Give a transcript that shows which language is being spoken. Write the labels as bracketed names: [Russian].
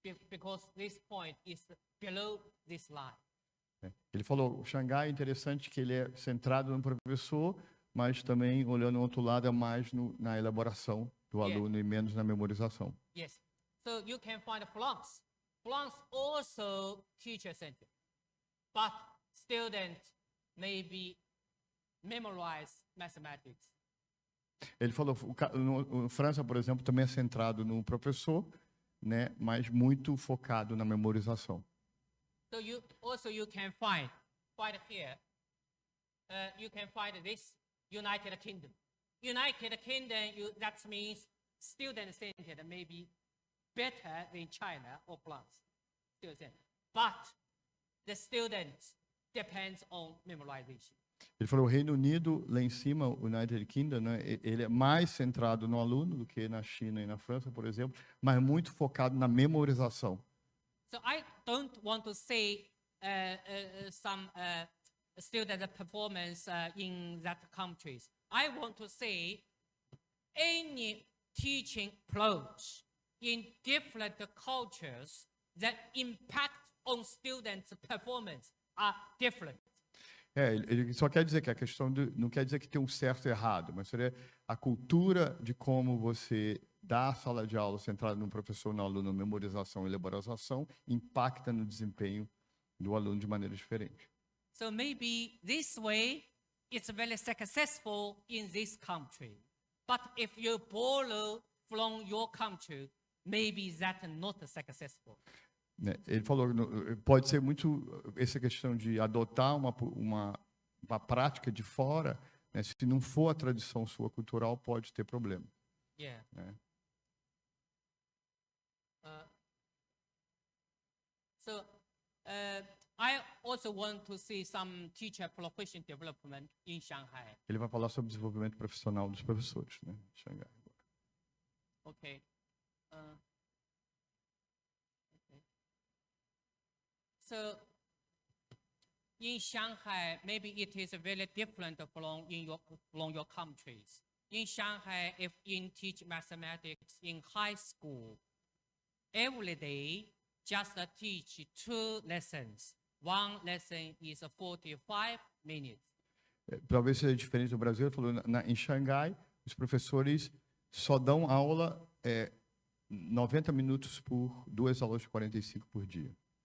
[English] Because this point is below this line. [Portuguese] Ele falou, o Xangai é interessante que ele é centrado no professor, mas também, olhando o outro lado, é mais na elaboração do aluno e menos na memorização. [English] Yes. So you can find Flunks. Flunks also teacher-centered, but students maybe memorize mathematics. [Portuguese] Ele falou, no França, por exemplo, também é centrado no professor, né, mas muito focado na memorização. [English] So you can find here. You can find this United Kingdom. United Kingdom, that means student-centered, maybe better than China or France. But the student depends on memorization. [Portuguese] Ele falou, o Reino Unido, lá em cima, o United Kingdom, né, ele é mais centrado no aluno do que na China e na França, por exemplo, mas muito focado na memorização. [English] So I don't want to say some student performance in that countries. I want to say any teaching approach in different cultures that impact on students' performance are different. [Portuguese] Ele só quer dizer que a questão não quer dizer que tem um certo e errado, mas seria a cultura de como você dá a sala de aula centrada no professor, no aluno, memorização e elaboração, impacta no desempenho do aluno de maneira diferente. [English] So maybe this way it's very successful in this country, but if you borrow from your country, maybe that's not successful. [Portuguese] Ele falou, pode ser muito essa questão de adotar uma prática de fora, né? Se não for a tradição sua cultural, pode ter problema. [English] Yeah. [Portuguese] Né? [English] So I also want to see some teacher profession development in Shanghai. [Portuguese] Ele vai falar sobre o desenvolvimento profissional dos professores, né? Xangai. [English] Okay. So in Shanghai, maybe it is very different from your countries. In Shanghai, if you teach mathematics in high school, every day just teach 2 lessons. One lesson is 45 minutes. [Portuguese] Talvez seja diferente do Brasil. Ele falou, em Xangai, os professores só dão aula 90 minutos por 2 aulas de 45 por dia.